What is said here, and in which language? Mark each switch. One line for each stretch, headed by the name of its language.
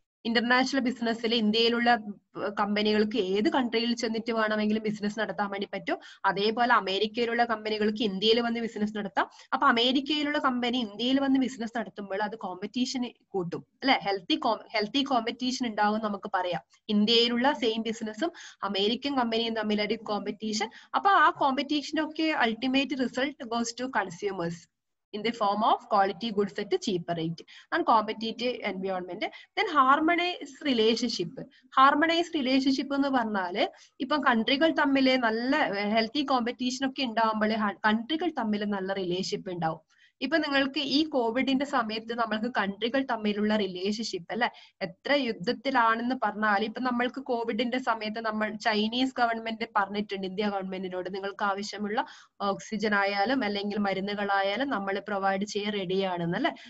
Malayalam: International ബിസിനസ്സിൽ ഇന്ത്യയിലുള്ള കമ്പനികൾക്ക് ഏത് കൺട്രിയിൽ ചെന്നിട്ട് വേണമെങ്കിലും ബിസിനസ് നടത്താൻ വേണ്ടി പറ്റും. അതേപോലെ അമേരിക്കയിലുള്ള കമ്പനികൾക്ക് ഇന്ത്യയിൽ വന്ന് ബിസിനസ് നടത്താം. അപ്പൊ അമേരിക്കയിലുള്ള കമ്പനി ഇന്ത്യയിൽ വന്ന് ബിസിനസ് നടത്തുമ്പോൾ അത് കോമ്പറ്റീഷൻ കൂട്ടും അല്ലെ, ഹെൽത്തി കോമ്പറ്റീഷൻ ഉണ്ടാവും നമുക്ക് പറയാം. ഇന്ത്യയിലുള്ള സെയിം ബിസിനസ്സും അമേരിക്കൻ കമ്പനിയും തമ്മിലൊരു കോമ്പറ്റീഷൻ. അപ്പൊ ആ കോമ്പറ്റീഷനൊക്കെ
English: Ultimate result goes to consumers in the form of quality goods at a cheaper rate and competitive environment. Then harmonized relationship.
Malayalam: Harmonized relationship എന്ന് പറഞ്ഞാല് ഇപ്പൊ കൺട്രികൾ തമ്മിൽ നല്ല ഹെൽത്തി കോമ്പറ്റീഷൻ ഒക്കെ ഉണ്ടാവുമ്പോൾ കൺട്രികൾ തമ്മിൽ നല്ല റിലേഷൻഷിപ്പ് ഉണ്ടാവും. ഇപ്പൊ നിങ്ങൾക്ക് ഈ കോവിഡിന്റെ സമയത്ത് നമ്മൾക്ക് കൺട്രികൾ തമ്മിലുള്ള റിലേഷൻഷിപ്പ് അല്ലെ, എത്ര യുദ്ധത്തിലാണെന്ന് പറഞ്ഞാൽ ഇപ്പൊ നമ്മൾക്ക് കോവിഡിന്റെ സമയത്ത് നമ്മൾ ചൈനീസ് ഗവൺമെന്റ് പറഞ്ഞിട്ടുണ്ട് ഇന്ത്യ ഗവൺമെന്റിനോട് നിങ്ങൾക്ക് ആവശ്യമുള്ള ഓക്സിജൻ ആയാലും അല്ലെങ്കിൽ മരുന്നുകളായാലും നമ്മൾ പ്രൊവൈഡ് ചെയ്യാൻ റെഡിയാണെന്ന് അല്ലെ.